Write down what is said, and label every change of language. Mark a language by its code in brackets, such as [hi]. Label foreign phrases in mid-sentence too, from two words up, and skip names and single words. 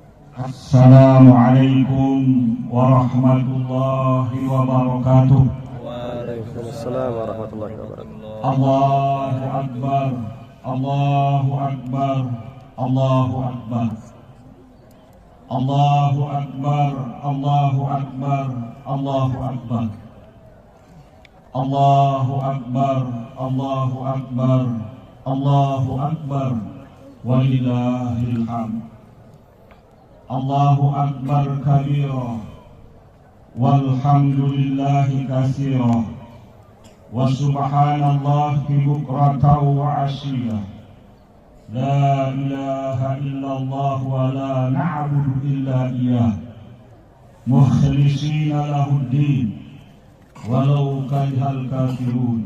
[ar] السلام عليكم ورحمة الله وبركاته. وعليكم السلام ورحمة الله وبركاته. الله أكبر الله أكبر الله أكبر. الله أكبر الله أكبر الله أكبر. الله أكبر الله أكبر الله أكبر. ولله الحمد الله أكبر كبيرا والحمد لله كثيرا, وسبحان الله بكرة وأصيلا. لا إله إلا الله ولا نعبد إلا إياه مخلصين له الدين ولو كره الكافرون.